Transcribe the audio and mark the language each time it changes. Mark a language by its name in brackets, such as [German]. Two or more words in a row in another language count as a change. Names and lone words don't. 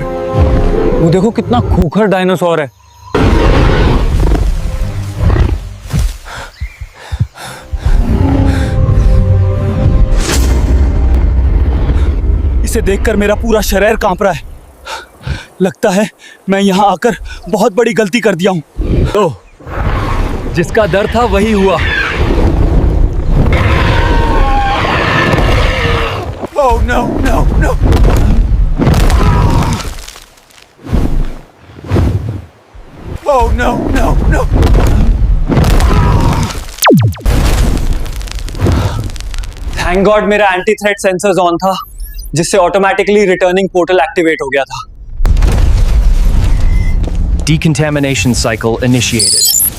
[Hindi] वो देखो कितना खूंखार डायनासोर है। इसे देखकर मेरा पूरा शरीर कांप रहा है। लगता है मैं यहाँ आकर बहुत बड़ी गलती कर दिया हूँ। तो जिसका डर था वही हुआ। [English] Oh no, no, no. Oh no, no, no. Thank God [Hindi] मेरा [English] anti threat sensors on [Hindi] था, जिससे [English] automatically returning portal activate [Hindi] हो गया था। [English] Decontamination cycle initiated.